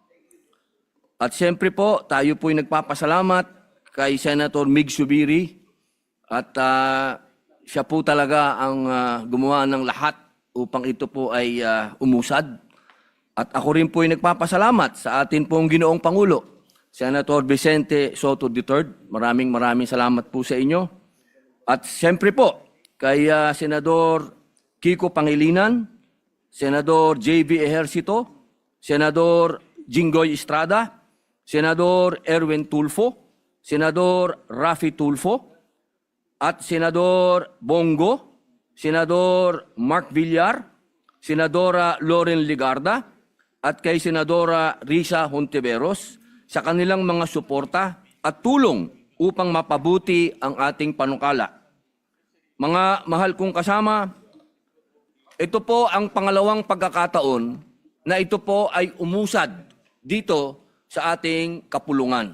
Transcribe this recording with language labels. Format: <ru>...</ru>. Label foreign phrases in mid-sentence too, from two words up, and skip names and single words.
<tl>At siyempre po, tayo po'y nagpapasalamat kay Senator Mig Subiri at siya po talaga ang gumawa ng lahat upang ito po ay umusad. At ako rin po'y nagpapasalamat sa atin pong Ginoong Pangulo, Senator Vicente Soto III. Maraming salamat po sa inyo. At siyempre po, kay Senador Kiko Pangilinan, Senador J.V. Ejercito, Senador Jinggoy Estrada, Senador Erwin Tulfo, Senador Rafi Tulfo, at Senador Bongo, Senador Mark Villar, Senadora Loren Ligarda, at kay Senadora Risa Hontiveros sa kanilang mga suporta at tulong upang mapabuti ang ating panukala. Mga mahal kong kasama, ito po ang pangalawang pagkakataon na ito po ay umusad dito sa ating kapulungan.</tl>